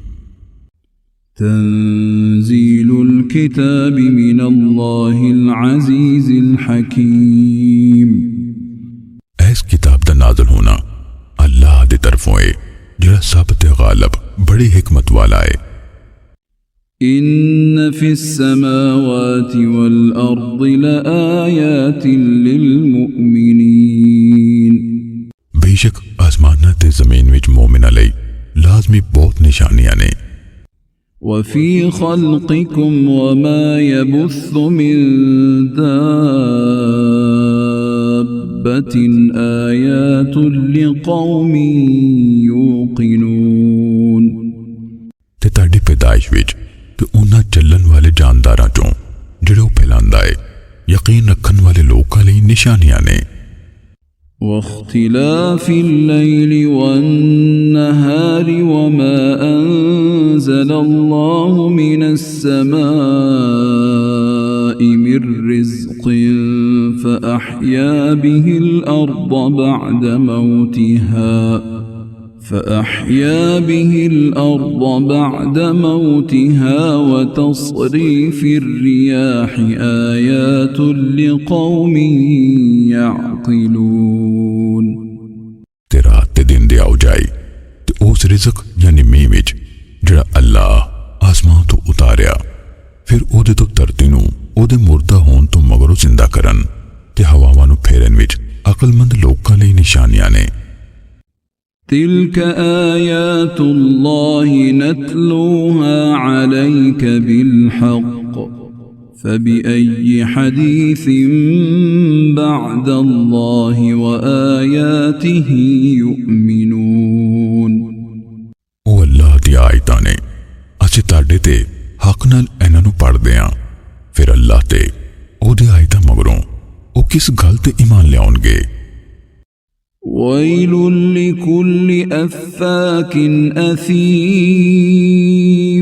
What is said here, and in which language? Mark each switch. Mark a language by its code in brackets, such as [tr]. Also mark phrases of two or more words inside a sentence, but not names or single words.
[ar] تنزيل الكتاب من الله العزيز الحكيم. [pa] اس کتاب دا نازل ہونا اللہ دی طرفوں ہے جیہڑا سب تے غالب بڑی حکمت والا ہے. [ar] إن في السماوات والأرض لآيات للمؤمنين. [pa] بے شک اسماناں تے زمین وچ مومناں لئی لازمی بہت نشانیاں نے. [ar] وفي خلقكم وما يبث من دابة آيات لقوم يوقنون. [pa] تے تاڈی پیدائش وچ تے اُنہاں چلن والے جانداراں چوں جیہڑے پھیلاندا ہے یقین رکھن والے لوکاں لئی نشانیاں نے. [ar] واختلاف الليل والنهار وما أنزل الله من السماء من رزق فأحيا به الأرض بعد موتها وتصريف الرياح آيات لقوم يعقلون। [pa] تے رات تے دن دے آؤ جائی تے اُس رزق یعنی مینہہ وچ جیہڑا اللہ اسمان توں اتاریا فیر اودے توں دھرتی نوں اودے مردہ ہون توں مگروں زندہ کرن تے ہواواں نوں پھیرن وچ عقلمند لوکاں لئی نشانیاں نے. [ar] تلك آيات الله نتلوها عليك بالحق فبأي حديث بعد الله وآياته يؤمنون. [pa] او اللہ دی آیتاں نے اسیں تہاڈے تے حق نال اِنہاں نوں پڑھدے ہاں فیر اللہ تے اوہدی آیتاں مگروں او کس گل تے ایمان لیاؤݨگے. [ar] ويل لكل أفاك أثيم.